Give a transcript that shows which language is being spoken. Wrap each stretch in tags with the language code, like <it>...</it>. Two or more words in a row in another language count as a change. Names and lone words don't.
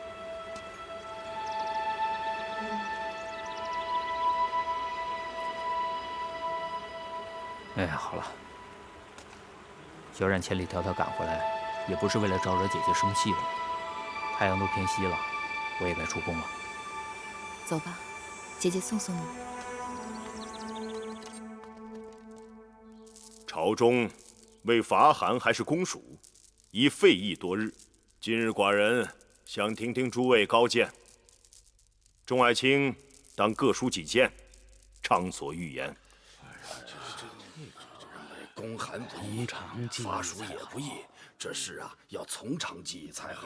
<zh>哎呀，好了，小冉千里迢迢趕回来，也不是为了招惹姐姐生氣的。太陽都偏西了，我也該出宮了。走吧，姐姐送送你。朝中為伐韓還是攻蜀，已費議多日。今日寡人想聽聽諸位高見。眾愛卿當各抒己見，暢所欲言。攻韓不易，伐蜀也不易，這事啊要從長計議才好。</zh>